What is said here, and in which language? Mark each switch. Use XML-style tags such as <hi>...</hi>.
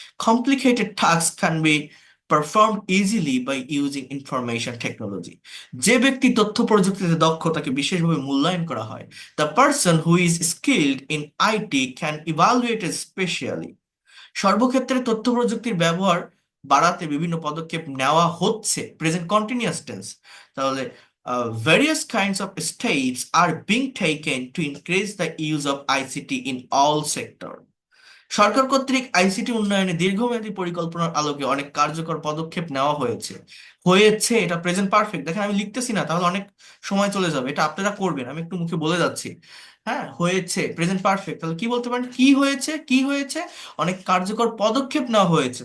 <en>Complicated task can be perform easily by using information technology.</en> <bn>যে ব্যক্তি তথ্য প্রযুক্তিতে দক্ষ তাকে বিশেষভাবে মূল্যায়ন করা হয়।</bn> <en>The person who is skilled in IT can evaluated specially.</en> <bn>সর্বক্ষেত্রে তথ্য প্রযুক্তির ব্যবহার বাড়াতে বিভিন্ন পদক্ষেপ নেওয়া হচ্ছে, প্রেজেন্ট কন্টিনিউয়াস টেন্স।</bn> <en>তাহলে various kinds of steps are being taken to increase the use of ICT in all sector.</en> <bn>সরকার কর্তৃক আইসিটি উন্নয়নে দীর্ঘমেয়াদী পরিকল্পনার আলোকে অনেক কার্যকর পদক্ষেপ নেওয়া হয়েছে। হয়েছে, এটা প্রেজেন্ট পারফেক্ট, দেখেন আমি লিখতেছি না, তাহলে অনেক সময় চলে যাবে, এটা আপনারা করবেন, আমি একটু মুখে বলে যাচ্ছি। হ্যাঁ, হয়েছে প্রেজেন্ট পারফেক্ট, তাহলে কি বলতে পারেন, কি হয়েছে, কি হয়েছে, অনেক কার্যকর পদক্ষেপ নেওয়া হয়েছে।</bn>